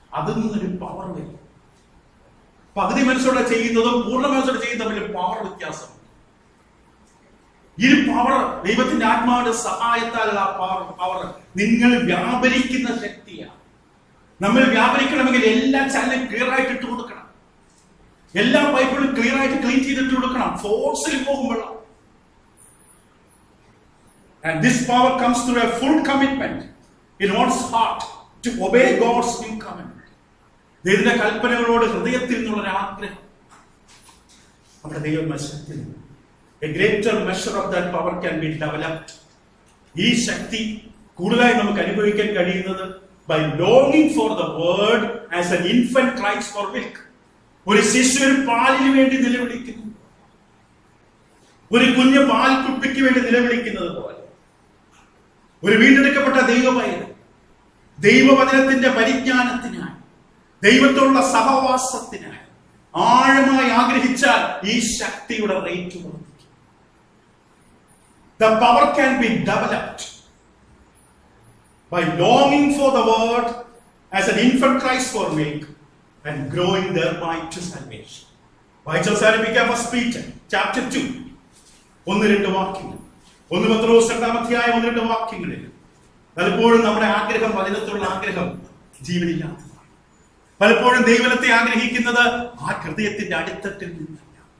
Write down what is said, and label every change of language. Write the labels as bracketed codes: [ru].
[ml] അതിൽ നിന്നൊരു പവർ വരും. പകുതി മനസ്സോടെ ചെയ്യുന്നതും പൂർണ്ണ മനസ്സോടെ ചെയ്യുന്നതും പവർ വ്യത്യാസം. ഈ പവർ ദൈവത്തിന്റെ ആത്മാവിന്റെ സഹായത്താലുള്ള പവർ നിങ്ങൾ വ്യാപരിക്കുന്ന ശക്തിയാണ്. നമ്മൾ വ്യാപരിക്കണമെങ്കിൽ എല്ലാ ചാനലും ക്ലിയർ ആയിട്ട് ഇട്ട് കൊടുക്കണം, എല്ലാ പൈപ്പുകളും ക്ലിയർ ആയിട്ട് ക്ലീൻ ചെയ്തിട്ട് കൊടുക്കണം. ഫോഴ്സിൽ പോകുമ്പോൾ [en] and this power comes through a full commitment in one's heart to obey God's new covenant. [ml] ദൈവത്തിന്റെ കൽപ്പനകളോട് ഹൃദയത്തിൽ നിന്നുള്ള ആഗ്രഹം നമ്മുടെ ദൈവമശക്തി. [en] A greater measure of that power can be developed. [ml] ഈ ശക്തി കൂടുതലായി നമുക്ക് അനുഭവിക്കാൻ കഴിയുന്നത് [en] by longing for the word as an infant cries for milk. [ml] ഒരു ശിശു ഒരു പാലിന് വേണ്ടി നിലവിളിക്കുന്നു, ഒരു കുഞ്ഞ് പാൽ കുപ്പിക്ക് വേണ്ടി നിലവിളിക്കുന്നത് പോലെ ഒരു വീണ്ടെടുക്കപ്പെട്ട ദൈവപൈതൽ ദൈവവചനത്തിന്റെ പരിജ്ഞാനത്തിനായി, ദൈവത്തോടുള്ള സഹവാസത്തിനായി ആഴമായി ആഗ്രഹിച്ചാൽ ഈ ശക്തിയുടെ റേറ്റ് വർദ്ധിക്കും. [en] The power can be developed by longing for the word as an infant cries for milk and growing thereby to salvation. [ml] വായിച്ചവസാനിപ്പിക്കാം first Peter chapter 2 1-2 വാക്യങ്ങൾ. 1 പത്രോസ് 2-ാം അധ്യായം 1-2 വാക്യങ്ങളിൽ പലപ്പോഴും നമ്മുടെ ആഗ്രഹം, വചനത്തിലുള്ള ആഗ്രഹം ജീവനില്ലാത്തതാണ്. പലപ്പോഴും ദൈവത്തെ ആഗ്രഹിക്കുന്നത് ആ ഹൃദയത്തിന്റെ അടിത്തട്ടിൽ നിന്നല്ല.